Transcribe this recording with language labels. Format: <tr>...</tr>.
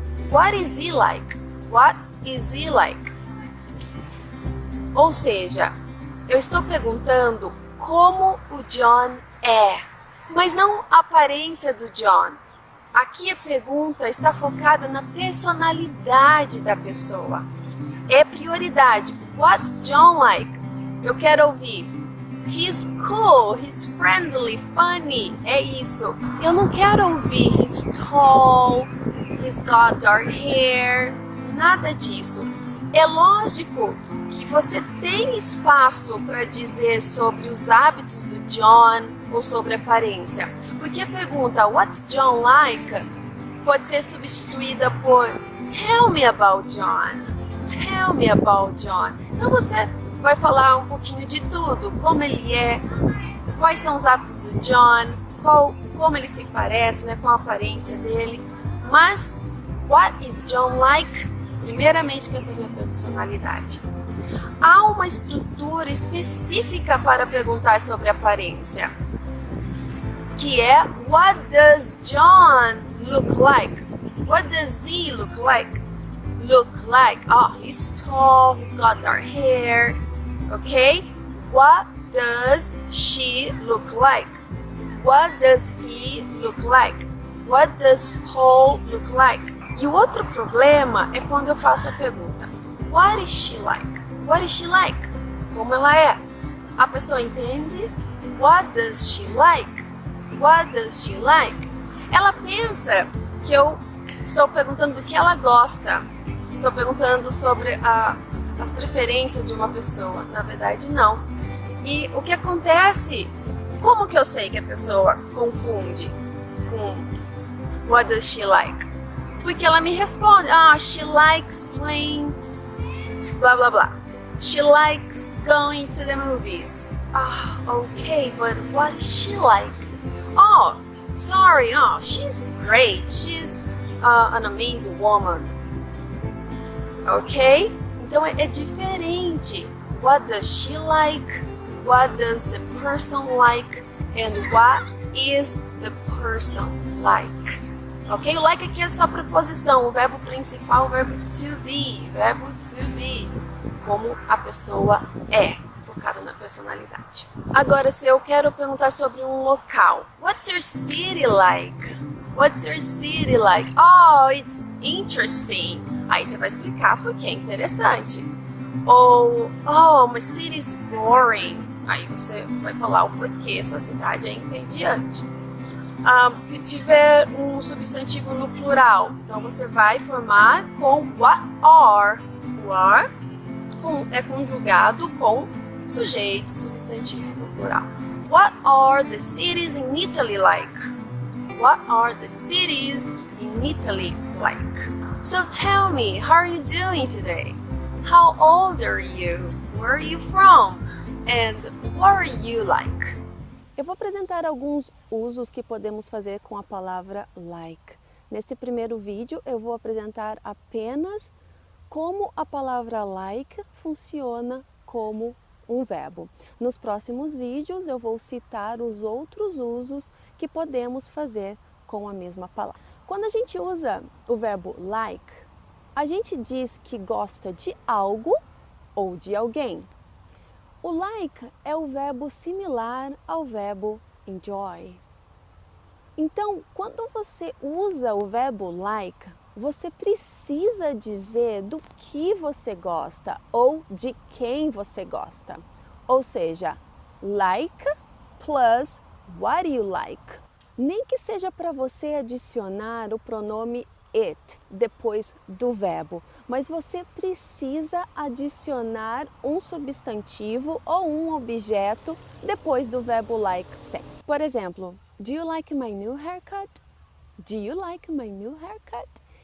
<en>What is he like?</en> <pt>What is he like? Ou seja, eu estou perguntando como o John é, mas não a aparência do John. Aqui a pergunta está focada na personalidade da pessoa. É prioridade.</pt> <en>What's John like?</en> <pt>Eu quero ouvir</pt> <en>he's cool, he's friendly, funny.</en> <pt>É isso. Eu não quero ouvir</pt> <en>he's tall, he's got dark hair.</en> <pt>Nada disso. É lógico que você tem espaço para dizer sobre os hábitos do John ou sobre a aparência. Porque a pergunta</pt> <en>what's John like</en> <pt>pode ser substituída por</pt> <en>tell me about John. Tell me about John.</en> <pt>Então você vai falar um pouquinho de tudo, como ele é, quais são os hábitos do John, como ele se parece, né, qual a aparência dele. Mas</pt> <en>what is John like?</en> <pt>Primeiramente quer saber a personalidade. Há uma estrutura específica para perguntar sobre a aparência, que é</pt> <en>what does John look like? What does he look like? Look like, oh, he's tall, he's got dark hair, okay? What does she look like? What does he look like? What does Paul look like?</en> <pt>E o outro problema é quando eu faço a pergunta</pt> <en>what is she like? What is she like?</en> <pt>Como ela é? A pessoa entende?</pt> <en>What does she like? What does she like?</en> <pt>Ela pensa que eu estou perguntando do que ela gosta. Estou perguntando sobre as preferências de uma pessoa. Na verdade, não. E o que acontece? Como que eu sei que a pessoa confunde com</pt> <en>what does she like?</en> <pt>Porque ela me responde,</pt> <en>she likes playing</en> <pt>blá blá blá.</pt> <en>She likes going to the movies. Okay, but what is she like? Oh, sorry, she's great. She's an amazing woman. Ok?</en> <pt>Então é diferente.</pt> <en>What does she like? What does the person like? And what is the person like?</en> <pt>Ok? O like aqui é só preposição. O verbo principal, o verbo to be. Verbo to be. Como a pessoa é. focado na personalidade. Agora, se eu quero perguntar sobre um local,</pt> <en>what's your city like? What's your city like? Oh, it's interesting.</en> <pt>Aí você vai explicar porque é interessante. Ou,</pt> <en>oh, my city is boring.</en> <pt>Aí você vai falar o porquê sua cidade é entediante. Se tiver um substantivo no plural, então você vai formar com what are. O are é conjugado com sujeitos, substantivos no plural.</pt> <en>What are the cities in Italy like? What are the cities in Italy like? So tell me, how are you doing today? How old are you? Where are you from? And what are you like?</en> <pt>Eu vou apresentar alguns usos que podemos fazer com a palavra like. Neste primeiro vídeo eu vou apresentar apenas como a palavra like funciona como um verbo. Nos próximos vídeos eu vou citar os outros usos que podemos fazer com a mesma palavra. Quando a gente usa o verbo like, a gente diz que gosta de algo ou de alguém. O like é o verbo similar ao verbo enjoy. Então, quando você usa o verbo like, você precisa dizer do que você gosta ou de quem você gosta. Ou seja,</pt> <en>like plus what you like.</en> <pt>Nem que seja para você adicionar o pronome it depois do verbo, mas você precisa adicionar um substantivo ou um objeto depois do verbo like sempre. Por exemplo,</pt> <en>do you like my new haircut? Do you like my new haircut?</en>